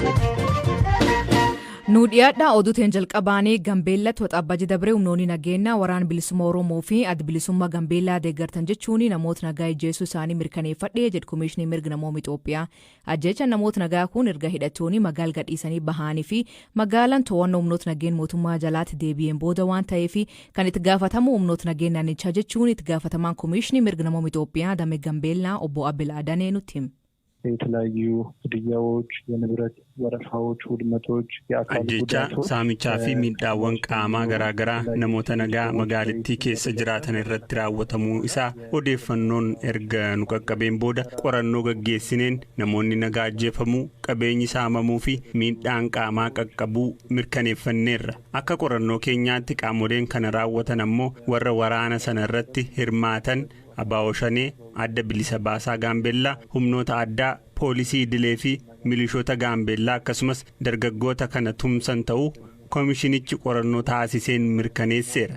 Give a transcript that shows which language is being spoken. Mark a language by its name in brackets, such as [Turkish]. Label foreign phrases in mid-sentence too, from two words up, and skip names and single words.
[Oromo] Nu dhiyaadhaa oduuteen jalqabaanii Gambeellatti waxabajii dabree humnoonni nageenyaa waraana bilisummaa Oromoo fi adda bilisummaa Gambeellaa deeggartan jechuun namoota nagaa ajjeesuu isaanii mirkaneeffadhee jedhu Komishinii Mirga Namoomaa Itoophiyaa. Ajjeechaan namoota nagaa kun erga hidhattoonni magaala gadhiisanii bahanii fi magaalaan to'annoo humnoota nageenyaa mootummaa jalaatti deebi'een booda waan ta'eef kan itti gaafatamu humnoota nageenyaa naannichaa jechuun itti gaafatamaan Komishinii Mirga Namoomaa Itoophiyaa damee Gambeellaa obbo Abel Adanee nutti hima. [Amharic] የተለያዩ ግድያዎች የንብረት ወረፋዎች ውድመቶች የአካል [Oromo] ጉዳቶች saamicha fi miidhaawwan qaamaa garagaraa namoota nagaa magaalattii keessa jiraatan irratti raawwatamuu isaa odeeffannoon erga nu qaqqabeen booda qorannoo gaggeessineen namoonni nagaa ajjeefamuu qabeenyi saamamuu fi miidhaan qaamaa qaqqabuu mirkaneeffanneerra akka qorannoo keenyaatti qaamoleen kana raawwatan ammoo warra waraana sana irratti hirmaatan Abaawoshanee adda bilisa baasaa Gaambeellaa humnoota addaa poolisii idilee fi milishoota Gaambeellaa akkasumas dargaggoota kana tumsan ta'uu komishinichi qorannoo taasiseen mirkaneesseera.